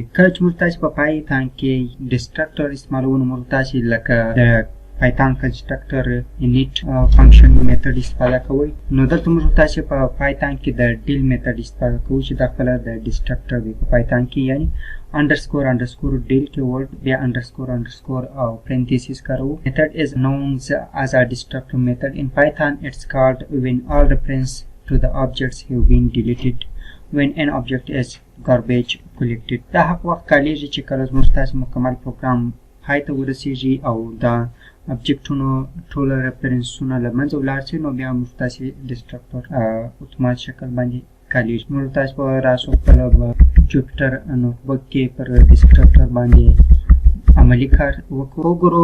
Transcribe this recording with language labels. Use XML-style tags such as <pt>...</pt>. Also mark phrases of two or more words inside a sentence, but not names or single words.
<ps>کله چې موږ تاسې په پایتون کې ډسټرکټر استعمالوو نو موږ تاسې لکه د پایتون کنسټرکټر init</ps> <en>function method</en> <ps>استفاده کوئ. نو دلته موږ تاسې په پایتون کې د</ps> <en>del method</en> <ps>استفاده کوو چې دا خپله د ډسټرکټر دی په پایتون کې یعنې</ps> <en>underscore underscore deal keyword</en> <ps>بیا</ps> <en>underscore underscore</en> <ps>او parenthesis کاروو.</ps> <en>Method is known as a destructor method. In Python it's called when all reference to the objects have been deleted when an object is garbage collected.</en> <ps>دا حق وخت کالیږي چې کله زموږ تاسې مکمل پروګرام پای ته ورسیږي او دا آبجکټونو ټوله ریفرنسونه له منځه ولاړ شي نو بیا موږ تاسې ډسټرکټر اتومات شکل باندې کالیږي. موږ تاسې به راسو خپله جوپیټر نوټبک کې پر ډسټرکټر باندې عملي کار وګورو.</ps>